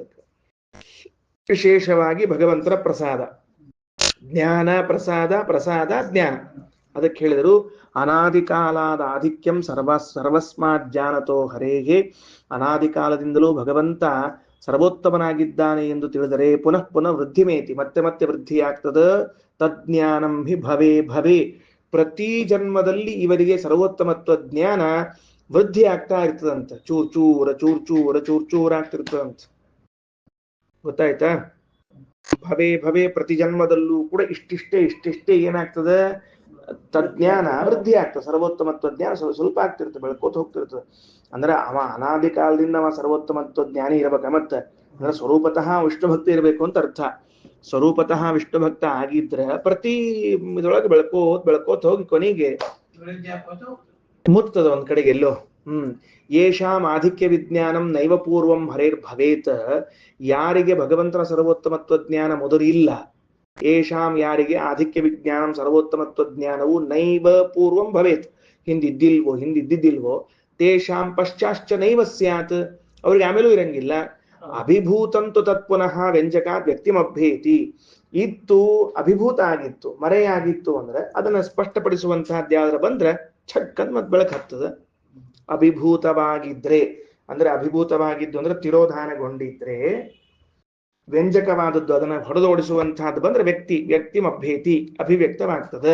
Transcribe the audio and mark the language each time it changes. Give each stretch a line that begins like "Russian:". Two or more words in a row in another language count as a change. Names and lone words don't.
Kannada: ಅದಕ್ಕೆ ವಿಶೇಷವಾಗಿ ಭಗವಂತನ ಪ್ರಸಾದ ಜ್ಞಾನ, ಪ್ರಸಾದ ಪ್ರಸಾದ ಜ್ಞಾನ. ಅದಕ್ಕೆ ಹೇಳಿದರು
Sanskrit: ಅನಾದಿ ಕಾಲಾದ ಆಧಿಕ್ಯಂ ಸರ್ವಸ್ಮಾಜ್ಜಾನತೋ ಹರೇಗೆ.
Kannada: ಅನಾದಿ ಕಾಲದಿಂದಲೂ ಭಗವಂತ ಸರ್ವೋತ್ತಮನಾಗಿದ್ದಾನೆ ಎಂದು ತಿಳಿದರೆ
Sanskrit: ಪುನಃ ಪುನಃ ವೃದ್ಧಿಮೇತಿ,
Kannada: ಮತ್ತೆ ಮತ್ತೆ ವೃದ್ಧಿಯಾಗ್ತದ.
Sanskrit: ತಜ್ಞಾನಂ ಹಿ ಭವೇ ಭವೇ.
Kannada: ಪ್ರತಿ ಜನ್ಮದಲ್ಲಿ ಇವರಿಗೆ ಸರ್ವೋತ್ತಮತ್ವ ಜ್ಞಾನ ವೃದ್ಧಿ ಆಗ್ತಾ ಇರ್ತದಂತ. ಚೂರ್ ಚೂರ ಚೂರ್ ಚೂರ ಚೂರ್ ಚೂರ್ ಆಗ್ತಿರ್ತದಂತ. ಗೊತ್ತಾಯ್ತಾ?
Sanskrit: ಭವೇ ಭವೇ,
Kannada: ಪ್ರತಿ ಜನ್ಮದಲ್ಲೂ ಕೂಡ ಇಷ್ಟಿಷ್ಟೇ ಏನಾಗ್ತದೆ, ತಜ್ಞಾನ ವೃದ್ಧಿ ಆಗ್ತದೆ. ಸರ್ವೋತ್ತಮತ್ವ ಜ್ಞಾನ ಸ್ವಲ್ಪ ಆಗ್ತಿರ್ತದೆ, ಬೆಳ್ಕೋತ ಹೋಗ್ತಿರ್ತದೆ. ಅಂದ್ರೆ ಅವ ಅನಾದಿ ಕಾಲದಿಂದ ಅವ ಸರ್ವೋತ್ತಮತ್ವ ಜ್ಞಾನಿ ಇರ್ಬೇಕ. ಮತ್ತೆ ಅಂದ್ರೆ ಸ್ವರೂಪತಃ ವಿಷ್ಣು ಭಕ್ತಿ ಇರಬೇಕು ಅಂತ ಅರ್ಥ. ಸ್ವರೂಪತಃ ವಿಷ್ಣು ಭಕ್ತ ಆಗಿದ್ರೆ ಪ್ರತಿ ಇದ್ರೊಳಗೆ ಬೆಳ್ಕೋತ ಹೋಗಿ ಕೊನೆಗೆ ಮುಟ್ತದ ಒಂದ್ ಕಡೆಗೆ ಎಲ್ಲೋ.
Sanskrit: ಯೇಷಾಂ ಆಧಿಕ್ಯ ವಿಜ್ಞಾನಂ ನೈವ ಪೂರ್ವಂ ಹರೇರ್ ಭವೇತ್.
Kannada: ಯಾರಿಗೆ ಭಗವಂತನ ಸರ್ವೋತ್ತಮತ್ವ ಜ್ಞಾನ ಮೊದಲು ಇಲ್ಲ, ಯೇಷಾಂ ಯಾರಿಗೆ
Sanskrit: ಆಧಿಕ್ಯ ವಿಜ್ಞಾನಂ
Kannada: ಸರ್ವೋತ್ತಮತ್ವ ಜ್ಞಾನವು
Sanskrit: ನೈವ ಪೂರ್ವಂ ಭವೇತ್,
Kannada: ಹಿಂದಿದ್ದಿಲ್ವೋ
Sanskrit: ತೇಷಾಂ ಪಶ್ಚಾಶ್ಚ ನೈವ ಸ್ಯಾತ್,
Kannada: ಅವ್ರಿಗೆ ಆಮೇಲೂ ಇರಂಗಿಲ್ಲ.
Sanskrit: ಅಭಿಭೂತಂತು ತತ್ಪುನಃ ವ್ಯಂಜಕಾತ್ ವ್ಯಕ್ತಿಮಭ್ಯೇತಿ.
Kannada: ಇತ್ತು ಅಭಿಭೂತ ಆಗಿತ್ತು, ಮರೆಯಾಗಿತ್ತು ಅಂದ್ರೆ ಅದನ್ನ ಸ್ಪಷ್ಟಪಡಿಸುವಂತಹದ್ದು ಯಾವ್ದಾರ ಬಂದ್ರೆ ಛಕ್ಕಂದ್ ಮತ್ ಬೆಳಕ್ ಹತ್ತದ. ಅಭಿಭೂತವಾಗಿದ್ರೆ ಅಂದ್ರೆ ಅಭಿಭೂತವಾಗಿದ್ದು ಅಂದ್ರೆ ತಿರೋಧಾನಗೊಂಡಿದ್ರೆ, ವ್ಯಂಜಕವಾದದ್ದು ಅದನ್ನ ಹೊಡೆದೋಡಿಸುವಂತಹದ್ದು ಬಂದ್ರೆ ವ್ಯಕ್ತಿಮಭ್ಯೇತಿ ಅಭಿವ್ಯಕ್ತವಾಗ್ತದೆ.